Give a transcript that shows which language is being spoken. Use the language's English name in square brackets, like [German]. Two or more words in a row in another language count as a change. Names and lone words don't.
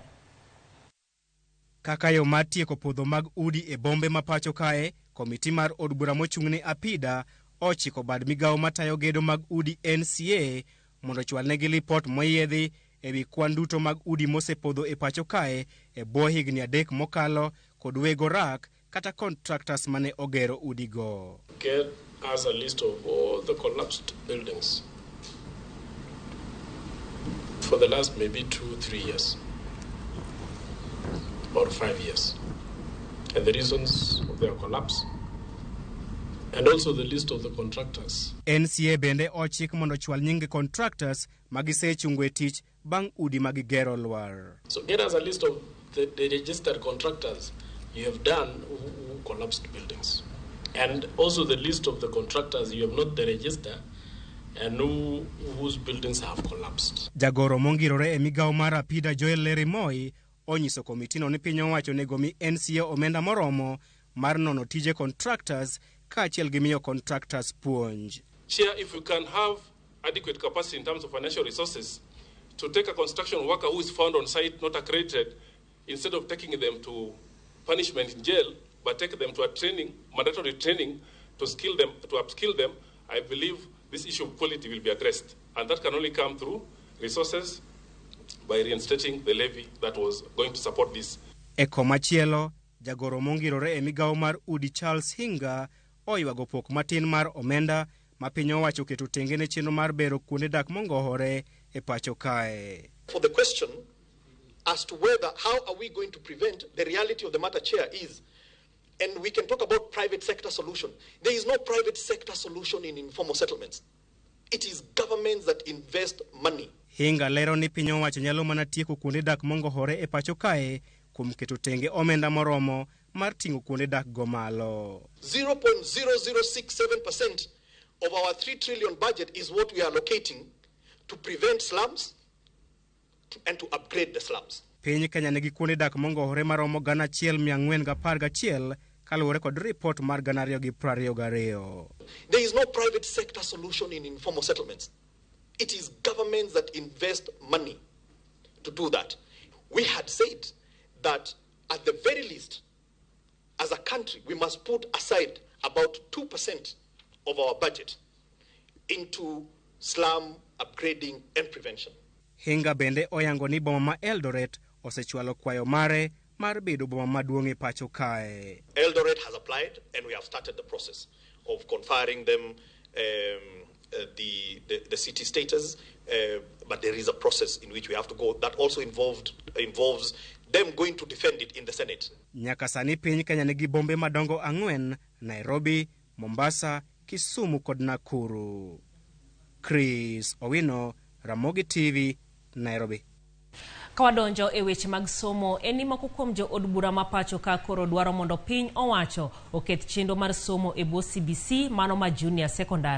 [Luo (Kenya and Tanzania)] Kaka yo mar tieko podho mag udi e bombe ma pacho kae, komiti mar od bura mochung'ne apida ochiko bad migawo matayo gedo mag udi NCA mondo ochwal negi lipot moyiedhi ewi kwan duto mag udi mosepodho e pacho kae e bwo higni 3 mokalo kod wego rak kata contractors mane ogero udigo. [English] Get us a list of all the collapsed buildings for the last maybe 2-3 years. About 5 years, and the reasons of their collapse, and also the list of the contractors. [Luo (Kenya and Tanzania)] NCA bende ochik mondo chwal nyinge contractors magisechungwe tich bang udi magigero lwar. [English] So get us a list of the registered contractors you have done who collapsed buildings, and also the list of the contractors you have not the register and whose buildings have collapsed. [Luo (Kenya and Tanzania)] Jagoro mongirore e migawo mar apida Joel Lerimoi onyiso komitino ni piny owacho nego mi NCA omenda moromo mar nono tije contractors kaachiel gi miyo contractors puonj. [English] Chair, if we can have adequate capacity in terms of financial resources to take a construction worker who is found on site not accredited, instead of taking them to punishment in jail, but take them to a training, mandatory training, to skill them, to upskill them, I believe this issue of quality will be addressed. And that can only come through resources, by reinstating the levy that was going to support this. [Luo (Kenya and Tanzania)] Eko machielo, jagoro mongirore e migawo mar udi Charles Hinga oywago pok matin mar omenda ma piny owacho keto tenge ne chenro mar bero kuonde dak mongohore e pacho kae. [English] For the question as to whether how are we going to prevent, the reality of the matter, Chair, is, and we can talk about private sector solution. There is no private sector solution in informal settlements. It is governments that invest money. [Luo (Kenya and Tanzania)] Hinga lero ni piny owacho nyalo mana tieko kuonde dak mongohore e pacho kae kuom keto tenge omenda moromo mar ting'o kuonde dak go malo. [English] 0.0067% of our 3 trillion budget is what we are allocating to prevent slums and to upgrade the slums. [Luo (Kenya and Tanzania)] Piny Kenya nigi kuonde dak mongohore maromo 1,411 kaluwore kod report mar 2022. [English] There is no private sector solution in informal settlements. It is governments that invest money to do that. We had said that at the very least, as a country, we must put aside about 2% of our budget into slum upgrading and prevention. [Luo (Kenya and Tanzania)] Hinga bende oyango ni boma ma Eldoret osechwalo kwayo mare mar bedo boma maduong' e pacho kae. [English] Eldoret has applied and we have started the process of conferring them the city status, but there is a process in which we have to go that also involves them going to defend it in the Senate. [Luo (Kenya and Tanzania)] Nyaka sani piny Kenya nigi bombe madongo 4: Nairobi, Mombasa, Kisumu kod Nakuru. Chris Owino, Ramogi TV, Nairobi. Kawadonjo e weche mag somo, eni moko kuom jo od bura ma pacho ka koro dwaro mondo piny owacho oket chenro mar somo e bwo CBC mano ma [English] junior secondary.